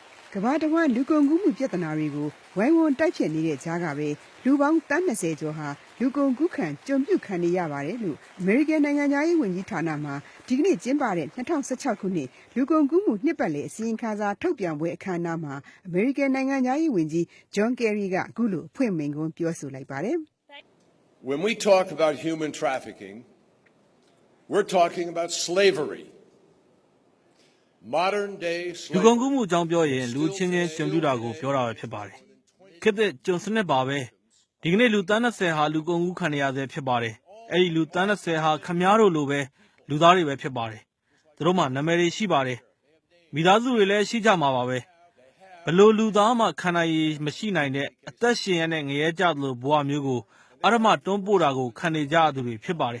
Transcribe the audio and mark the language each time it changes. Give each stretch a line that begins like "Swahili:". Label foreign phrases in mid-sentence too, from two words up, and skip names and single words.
Burmese: ကမ္ဘာတဝန်းလူကုန်ကူးမှုပြဿနာတွေကိုဝိုင်းဝန်းတိုက်ဖြတ်နေတဲ့ကြားကပဲလူပေါင်းတန်း20ကျော်ဟာလူကုန်ကူးခံကြုံပြုခံနေရပါတယ်လို့အမေရိကန်နိုင်ငံသားရေးဝန်ကြီးဌာနမှဒီကနေ့ကျင်းပတဲ့2016ခုနှစ်လူကုန်ကူးမှုနှစ်ပတ်လည်အစီရင်ခံစာထုတ်ပြန်ပွဲအခမ်းအနားမှာအမေရိကန်နိုင်ငံသားရေးဝန်ကြီး John Kerry ကအခုလိုအဖွင့်မိန့်ခွန်းပြောဆိုလိုက်ပါတယ်
English: When we talk about human trafficking, we're talking about slavery. Modern day slavery.
Burmese: လူကုန်ကူးမှုအကြောင်းပြောရင်လူချင်းချင်းကြုံပြတာကိုပြောတာပဲဖြစ်ပါတယ်။ခေတ်သစ်ကျွန်စနစ်ပါပဲ။ဒီကနေ့လူတန်း20ဟာလူကုန်ကူးခံရဆဲဖြစ်ပါတယ်။အဲ့ဒီလူတန်း20ဟာခမားတို့လိုပဲလူသားတွေပဲဖြစ်ပါတယ်။သူတို့မှနာမည်တွေရှိပါတယ်။မိသားစုတွေလည်းရှိကြမှာပါပဲ။ဘလို့လူသားမှခံနိုင်ရည်မရှိနိုင်တဲ့အသက်ရှင်ရတဲ့ငရဲကြသလိုဘဝမျိုးကိုအရမတွန်းပို့တာကိုခံနေကြရသူတွေဖြစ်ပါတယ်